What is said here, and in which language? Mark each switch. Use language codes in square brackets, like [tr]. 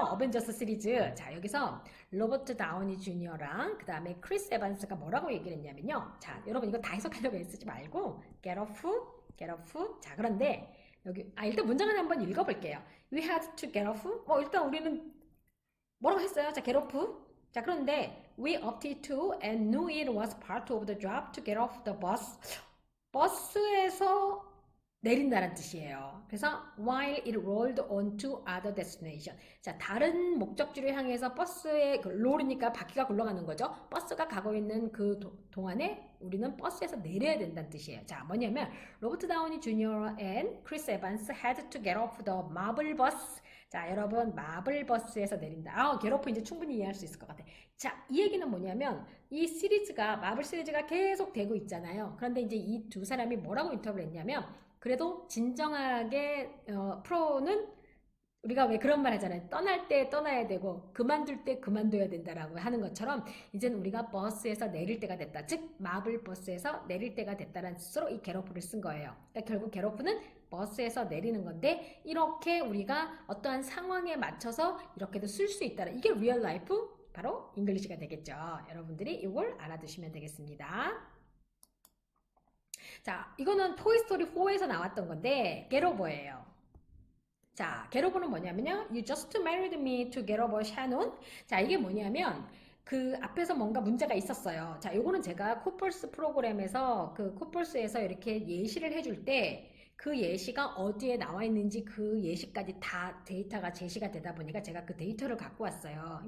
[ko] 어벤져스 시리즈. 자, 여기서 로버트 다우니 주니어랑 그 다음에 크리스 에반스가 뭐라고 얘기를 했냐면요. 자, 여러분 이거 다 해석하려고 애쓰지 말고 get off. 자, 그런데 여기 일단 문장을 한번 읽어볼게요. [en] We had to get off. [ko] 일단 우리는 뭐라고 했어요? 자, get off. 자, 그런데 [en] we opted to and knew it was part of the job to get off the bus. [ko] 버스에서 내린다는 뜻이에요. 그래서 [en] while it rolled on to other destination. [ko] 자, 다른 목적지를 향해서 버스에 롤이니까 바퀴가 굴러가는 거죠. 버스가 가고 있는 그 동안에 우리는 버스에서 내려야 된다는 뜻이에요. 자, 뭐냐면 [en] 로버트 다우니 주니어 and 크리스 에반스 had to get off the marble bus. [ko] 자, 여러분 마블 버스에서 내린다. get off 이제 충분히 이해할 수 있을 것 같아. 자, 이 얘기는 뭐냐면 이 마블 시리즈가 계속 되고 있잖아요. 그런데 이제 이 두 사람이 뭐라고 인터뷰를 했냐면 그래도 진정하게 프로는 우리가 왜 그런 말 하잖아요. 떠날 때 떠나야 되고 그만둘 때 그만둬야 된다라고 하는 것처럼 이제는 우리가 버스에서 내릴 때가 됐다. 즉 마블 버스에서 내릴 때가 됐다라는 뜻으로 이 get-off를 쓴 거예요. 그러니까 결국 get-off는 버스에서 내리는 건데 이렇게 우리가 어떠한 상황에 맞춰서 이렇게도 쓸 수 있다는 이게 real life 바로 잉글리시가 되겠죠. 여러분들이 이걸 알아두시면 되겠습니다. 자, 이거는 토이스토리 4에서 나왔던 건데 get over예요. 자, get over는 뭐냐면요. [en] You just married me to get over Shannon. [ko] 자, 이게 뭐냐면 그 앞에서 뭔가 문제가 있었어요. 자, 요거는 제가 코펄스 프로그램에서 그 코펄스에서 이렇게 예시를 해줄 때 그 예시가 어디에 나와 있는지 그 예시까지 다 데이터가 제시가 되다 보니까 제가 그 데이터를 갖고 왔어요.